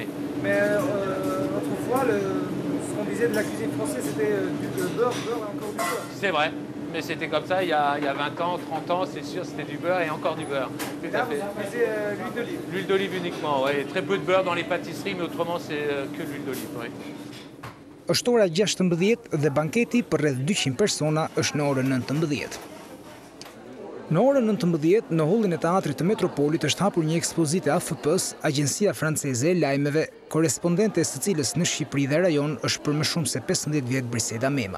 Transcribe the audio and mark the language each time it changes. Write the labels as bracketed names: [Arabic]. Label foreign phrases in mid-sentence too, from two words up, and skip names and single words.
[French] Mais autrefois, ce qu'on disait de la cuisine française, c'était du beurre et encore du beurre. C'est vrai. Mais c'était comme ça il y a 20 ans, 30 ans, c'est sûr, c'était du beurre et encore du beurre. Tout à fait. Vous utilisez l'huile d'olive? L'huile d'olive uniquement, oui. Très peu de beurre dans les pâtisseries, mais autrement c'est que l'huile d'olive, oui. [Albanian] Është ora 16 dhe banketi për rreth 200 persona është në orën 19. Në orën 19, në hollin e teatrit të Metropolit është hapur një ekspozitë AFP-s, Agjencia Franceze e Lajmeve, korespondente së cilës në Shqipëri dhe rajon është për më shumë se 15 vjet Briseda Mema.